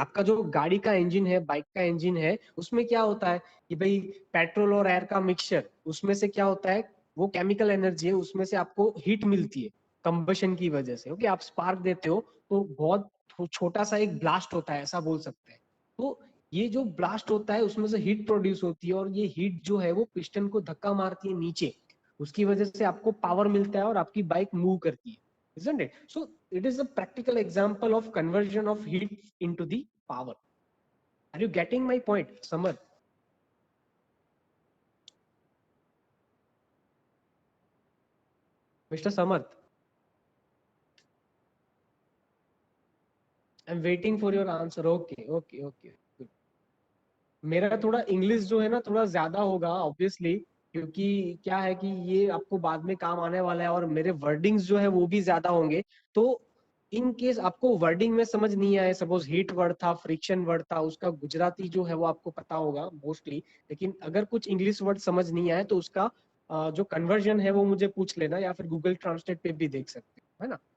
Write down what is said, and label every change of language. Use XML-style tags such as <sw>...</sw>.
<hi>आपका जो गाड़ी का इंजन है, बाइक का इंजन है, उसमें क्या होता है कि भाई पेट्रोल और एयर का मिक्सचर, उसमें से क्या होता है, वो केमिकल एनर्जी है, उसमें से आपको हीट मिलती है कंबशन की वजह से। ओके, आप स्पार्क देते हो तो बहुत छोटा सा एक ब्लास्ट होता है, ऐसा बोल सकते हैं। तो ये जो ब्लास्ट होता है उसमें से हीट प्रोड्यूस होती है, और ये हीट जो है वो पिस्टन को धक्का मारती है नीचे, उसकी वजह से आपको पावर मिलता है और आपकी बाइक मूव करती है,</hi> <en>isn't it? So it is a practical example of conversion of heat into the power. Are you getting my point, Samar? Mr. Samarth, I'm waiting for your answer. Okay, okay, okay. Good.</en> <hi>मेरा थोड़ा English जो है ना थोड़ा ज्यादा होगा obviously, क्योंकि क्या है कि ये आपको बाद में काम आने वाला है और मेरे वर्डिंग्स जो है वो भी ज्यादा होंगे। तो इन केस आपको वर्डिंग में समझ नहीं आए, सपोज हीट वर्ड था, फ्रिक्शन वर्ड था, उसका गुजराती जो है वो आपको पता होगा मोस्टली, लेकिन अगर कुछ इंग्लिश वर्ड समझ नहीं आए तो उसका जो कन्वर्जन है वो मुझे पूछ लेना, या फिर गूगल ट्रांसलेट पे भी देख सकते हो, है ना?</hi>